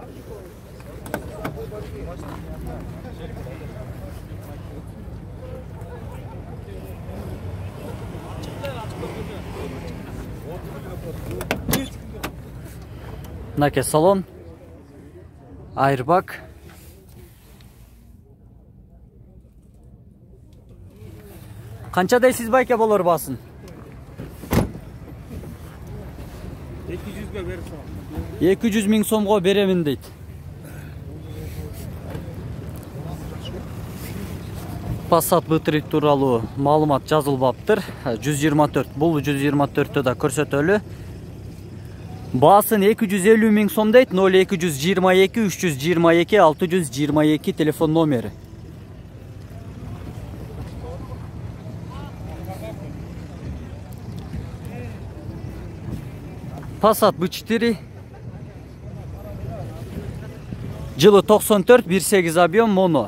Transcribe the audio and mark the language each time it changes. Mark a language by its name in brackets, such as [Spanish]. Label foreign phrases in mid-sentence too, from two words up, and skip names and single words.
[Kyrgyz] Мынакей салон. Айрбак. Канча дейсиз байке болор баасын? [Uzbek] 200'e verirsen. 200 ming so'mga beremin deydi. [Kyrgyz] Passat B3 тууралуу маалымат жазылбаптыр. 124. Бул 124-тө да көрсөтөлү. Баасын 250 миң сом дейт. 0222 322 622 телефон номери. Passat B4 жылы 94, 1.8 объем, моно.